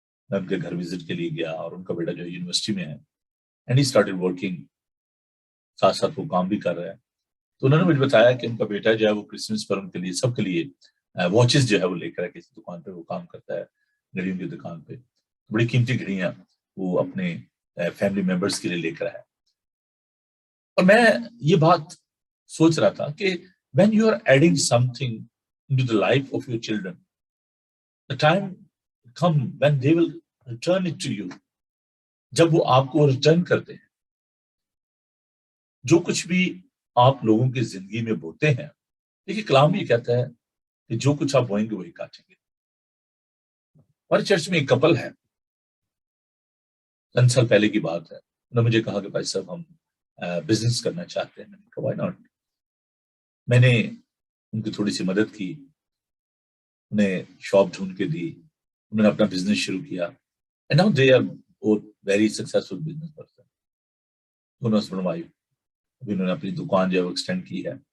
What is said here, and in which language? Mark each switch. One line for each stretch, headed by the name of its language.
Urdu: میں ان کے گھر وزٹ کے لیے گیا اور ان کا بیٹا جو ہے یونیورسٹی میں ہے
English: and he started working,
Urdu: ساتھ ساتھ وہ کام بھی کر رہا ہے. تو انہوں نے مجھے بتایا کہ ان کا بیٹا جو ہے وہ کرسمس پر ان کے لیے سب کے لیے واچز جو ہے وہ لے کر ہے، کسی دکان پہ وہ کام کرتا ہے گھڑیوں کی دکان پہ، بڑی قیمتی گھڑیاں وہ اپنے فیملی ممبرس کے لیے لے کر ہے. اور میں یہ بات سوچ رہا تھا کہ
English: when you are adding something into the life of your children, the time come when they will return it to you.
Urdu: جب وہ آپ کو ریٹرن کرتے ہیں، جو کچھ بھی آپ لوگوں کی زندگی میں بوتے ہیں، دیکھیے کلام یہ کہتا ہے کہ جو کچھ آپ بوئیں گے وہی کاٹیں گے. ہمارے چرچ میں ایک کپل ہے، چند سال پہلے کی بات ہے، انہوں نے مجھے کہا کہ بھائی صاحب ہم بزنس کرنا چاہتے ہیں. میں نے کہا
English: Why not.
Urdu: میں نے ان کی تھوڑی سی مدد کی، انہیں شاپ ڈھونڈ کے دی، انہوں نے اپنا بزنس شروع کیا.
English: And now they are both very successful business person.
Urdu: دونوں ہسبینڈ وائف. ابھی انہوں نے اپنی دکان جو ہے وہ ایکسٹینڈ کی ہے.